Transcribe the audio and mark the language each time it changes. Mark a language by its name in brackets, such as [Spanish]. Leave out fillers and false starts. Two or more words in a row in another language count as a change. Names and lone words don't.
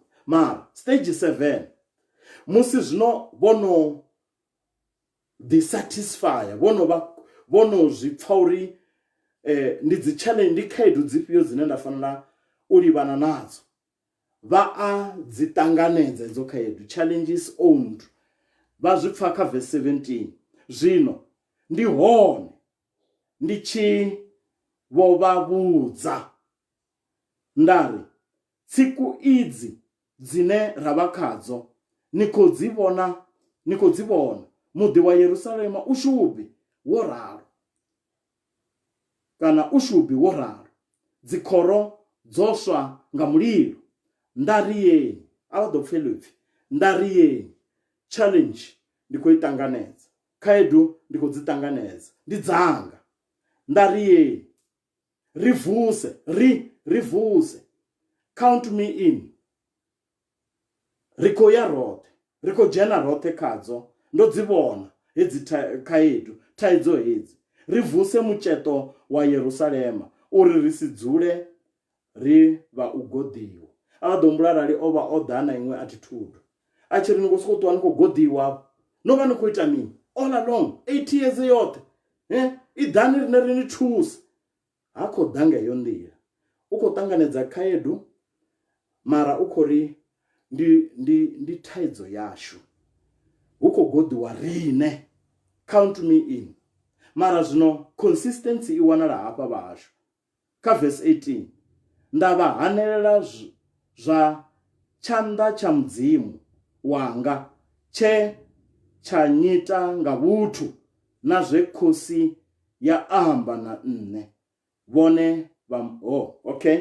[Venda] Mara stage 7 musi zwino vhono dissatisfy, vhono zwi pfa uri ndi dzi challenge, ndi khaedu dzifhio dzine nda fanela u livhana nadzo, vha a dzi ṱanganedza edzo khaedu, [English] challenges owned. [Venda] Vha zwi pfa kha verse 17. Zwino ndi hone ndi tshi vho vha vhudza ndari, tsiku idzi dzine ra vha khadzo ni khou dzi vhona, muḓi wa Yerusalema u shubi wo ralo, kana u shubi wo ralo, dzikhoro dzo swa nga mulilo. Ndariyeni, a vha ḓo pfela upfi ndariyeni. Challenge ndi khou i ṱanganedza, khaedu ndi khou dzi ṱanganedza, ndi dzanga. Ndariyeni, ri vuse, [English] count me in. [Venda] Ri khou ya roṱhe, ri khou dzhena roṱhe khadzo, ndo dzi vhona hedzi khaedu, thaidzo hedzi. Ri vuse mutsheto wa Yerusalema uri ri si dzule ri vha u godiwa. A vha ḓo humbula arali o vha o ḓa na iṅwe attitude, a tshi ri ni khou sokou ṱuwa ni khou godiwa, no vha ni khou ita mini [English] all along 8 years [Venda] yoṱhe, i ḓani rine ri ni thuse. Ha khou ḓa nga heyo nḓila, u khou ṱanganedza khaedu, mara u khou ri ndi thaidzo yashu, hu khou godiwa riṋe, [English] count me in. [Venda] Mara zwino consistency i wanala hafha vhashu kha verse 18. Nda vha hanelela zwa tshanḓa tsha mudzimu wanga tshe tsha nyita nga vhuthu na zwe khosi ya amba na nne vhone vha okay.